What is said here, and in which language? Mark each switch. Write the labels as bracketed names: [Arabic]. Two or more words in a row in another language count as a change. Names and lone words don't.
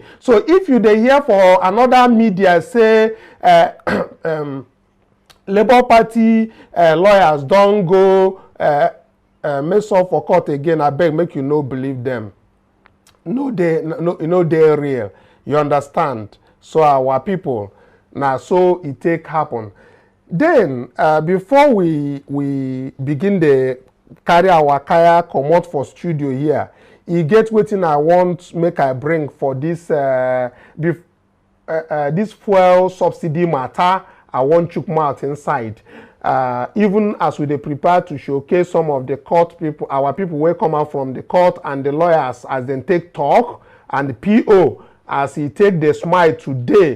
[Nigerian Pidgin] So if you they hear for another media say Labour Party lawyers don't go mess up for court again. I beg, make you no believe them. No, they're real. You understand? So our people, now so it take happen. Then before we begin the carry our kaya comot for studio here, e get wetin I want make I bring for this this fuel subsidy matter. I want chook mouth inside. Even as we dey prepare to showcase some of the court people, our people wey come out from the court, and the lawyers as dem take talk, and the PO as he take the smile today.